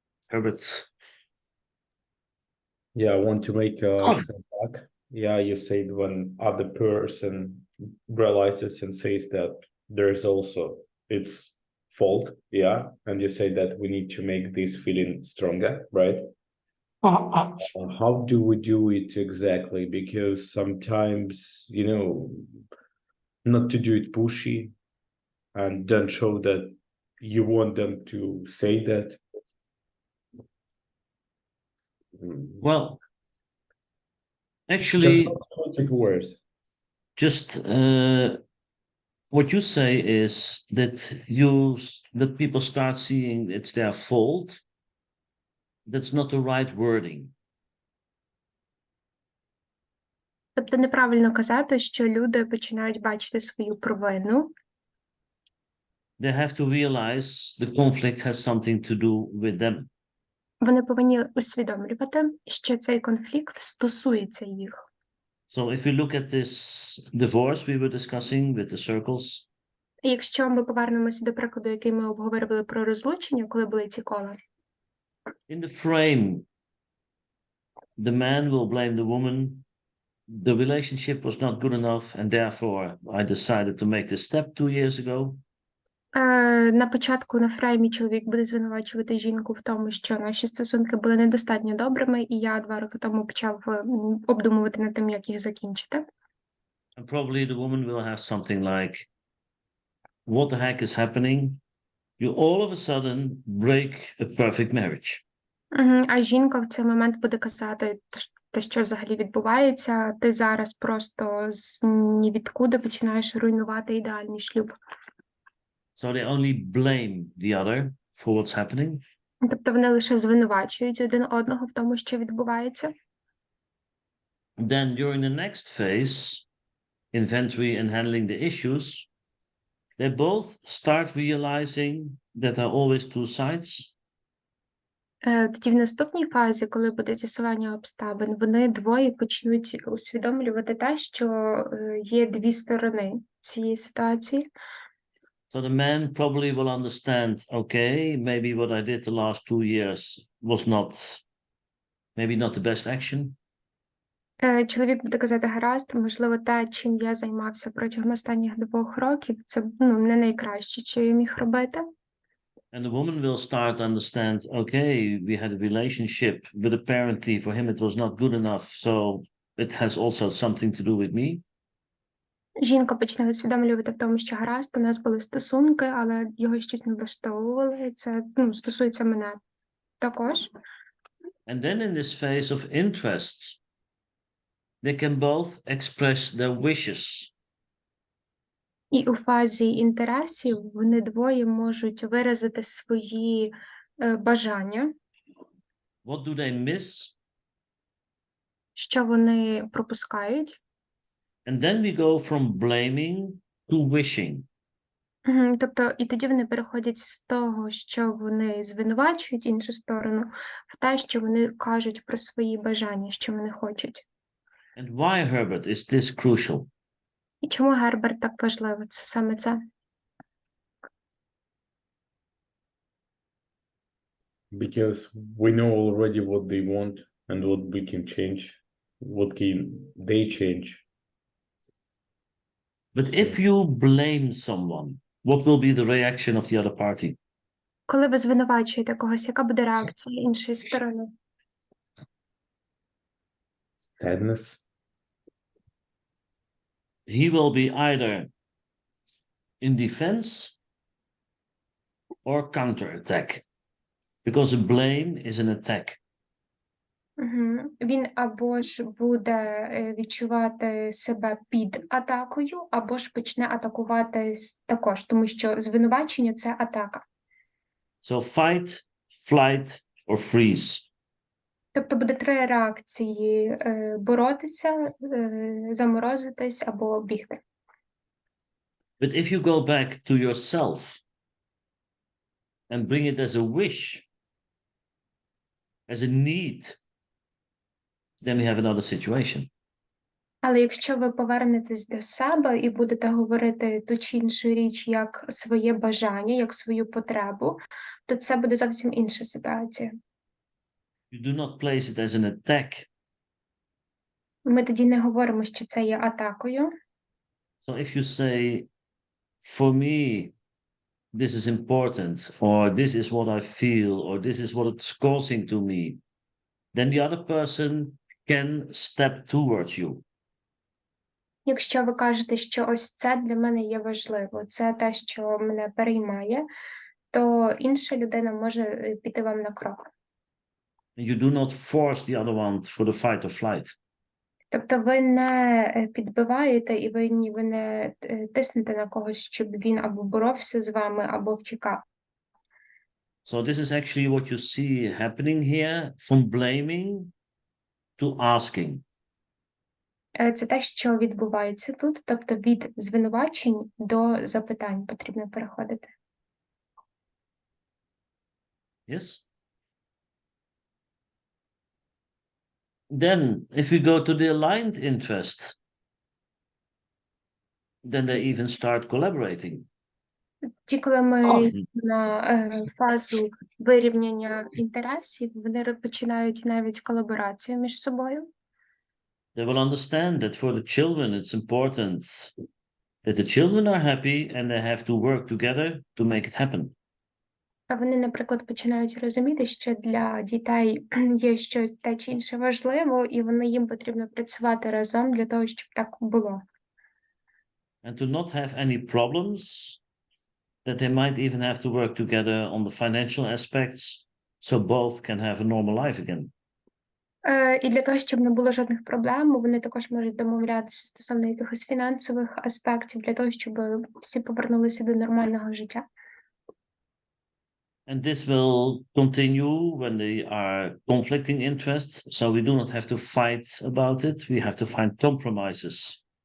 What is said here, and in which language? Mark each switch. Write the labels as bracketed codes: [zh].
[en] Herbert. Yeah, I want to make a step back. Yeah, you said when other person realizes and says that there's also its fault, yeah, and you say that we need to make this feeling stronger, right? How do we do it exactly? Because sometimes, you know, not to do it pushy and don't show that you want them to say that. Well, actually, just make it worse. Just what you say is that people start seeing it's their fault. That's not the right wording. [uk] Тобто неправильно казати, що люди починають бачити свою провину. [en] They have to realize the conflict has something to do with them. [uk] Вони повинні усвідомлювати, що цей конфлікт стосується їх. [en] So if we look at this divorce we were discussing with the circles. [uk] Якщо ми повернемося до прикладу, який ми обговорювали про розлучення, коли були ці кола. [en] In the frame, the man will blame the woman. The relationship was not good enough, and therefore I decided to make this step 2 years ago. [uk] На початку на фреймі чоловік буде звинувачувати жінку в тому, що наші стосунки були недостатньо добрими, і я 2 роки тому почав обдумувати над тим, як їх закінчити. [en] And probably the woman will have something like, what the heck is happening? You all of a sudden break a perfect marriage. [uk] А жінка в цей момент буде казати, те, що взагалі відбувається, ти зараз просто з нівідкуди починаєш руйнувати ідеальний шлюб. [en] So they only blame the other for what's happening. [uk] Тобто вони лише звинувачують один одного в тому, що відбувається. [en] Then during the next phase, inventory and handling the issues, they both start realizing that there are always two sides. [uk] Тоді в наступній фазі, коли буде з'ясування обставин, вони двоє почнуть усвідомлювати те, що є дві сторони цієї ситуації. [en] So the man probably will understand, okay, maybe what I did the last 2 years was maybe not the best action. [uk] Чоловік буде казати, гаразд, можливо, те, чим я займався протягом останніх 2 років, це не найкраще, що я міг робити. [en] And the woman will start to understand, okay, we had a relationship, but apparently for him it was not good enough, so it has also something to do with me. [uk] Жінка почне усвідомлювати в тому, що гаразд, у нас були стосунки, але його щось не влаштовувало, і це стосується мене також. [en] And then in this phase of interest, they can both express their wishes. [uk] І у фазі інтересів вони двоє можуть виразити свої бажання, [en] What do they miss? [uk] що вони пропускають. [en] And then we go from blaming to wishing. [uk] Тобто, і тоді вони переходять з того, що вони звинувачують іншу сторону, в те, що вони кажуть про свої бажання, що вони хочуть. [en] And why, Herbert, is this crucial? [uk] І чому, Герберт, так важливо? Це саме це. [en] Because we know already what they want and what we can change, what can they change. But if you blame someone, what will be the reaction of the other party? [uk] Коли ви звинувачуєте когось, яка буде реакція іншої сторони? [en] Sadness. He will be either in defense or counterattack, because a blame is an attack. [uk] Він або ж буде відчувати себе під атакою, або ж почне атакувати також, тому що звинувачення – це атака. [en] So fight, flight or freeze. [uk] Тобто буде 3 реакції – боротися, заморозитись або бігти. [en] But if you go back to yourself and bring it as a wish, as a need, then we have another situation. [uk] Але якщо ви повернетесь до себе і будете говорити ту чи іншу річ як своє бажання, як свою потребу, то це буде зовсім інша ситуація. [en] You do not place it as an attack. [uk] Ми тоді не говоримо, що це є атакою. [en] So if you say, for me, this is important, or this is what I feel, or this is what it's causing to me, then the other person can step towards you. [uk] Якщо ви кажете, що ось це для мене є важливо, це те, що мене переймає, то інша людина може піти вам на крок. [en] You do not force the other one for the fight or flight. [uk] Тобто ви не підбиваєте і ви не тиснете на когось, щоб він або боровся з вами, або втікав. [en] So this is actually what you see happening here, from blaming to asking. [uk] Це те, що відбувається тут, тобто від звинувачень до запитань потрібно переходити. [en] Yes? Then, if we go to the aligned interest, then they even start collaborating. [uk] Ті, коли ми на фазу вирівняння інтересів, вони починають навіть колаборацію між собою. [en] They will understand that for the children it's important that the children are happy and they have to work together to make it happen. [uk] А вони, наприклад, починають розуміти, що для дітей є щось те чи інше важливо, і їм потрібно працювати разом для того, щоб так було. [en] And to not have any problems, that they might even have to work together on the financial aspects, so both can have a normal life again. [uk] І для того, щоб не було жодних проблем, вони також можуть домовлятися стосовно якихось фінансових аспектів, для того, щоб всі повернулися до нормального життя. [en] And this will continue when they are conflicting interests, so we do not have to fight about it, we have to find compromises.